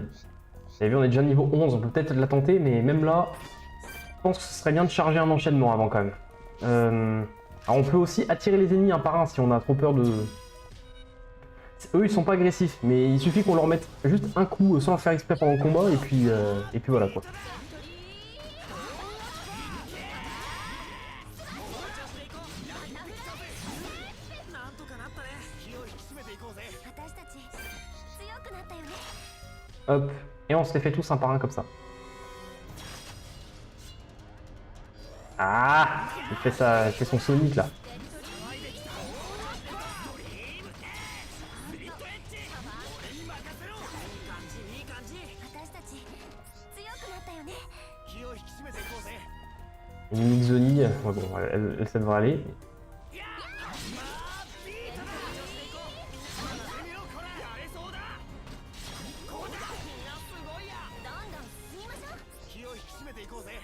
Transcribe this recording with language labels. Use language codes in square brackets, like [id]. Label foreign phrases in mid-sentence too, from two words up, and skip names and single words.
[fr] Vous avez vu, on est déjà niveau 11, on peut peut-être la tenter, mais même là, je pense que ce serait bien de charger un enchaînement avant quand même. Alors on peut aussi attirer les ennemis un par un si on a trop peur de Eux, ils sont pas agressifs, mais il suffit qu'on leur mette juste un coup sans le faire exprès pendant le combat, et puis voilà quoi. [ja] なんとかなったね。気を引き締めていこうぜ。私たち強くなったよね。 [fr] Hop, et on se les fait tous un par un comme ça. Ah, il fait son Sonic là. [ja] いい感じ。私たち強くなったよね。気を引き締めていこうぜ。 [fr] Une mini Zoni, ouais, bon, ça devrait aller. [ja] どんどん進みましょう。気を引き締めていこうぜ。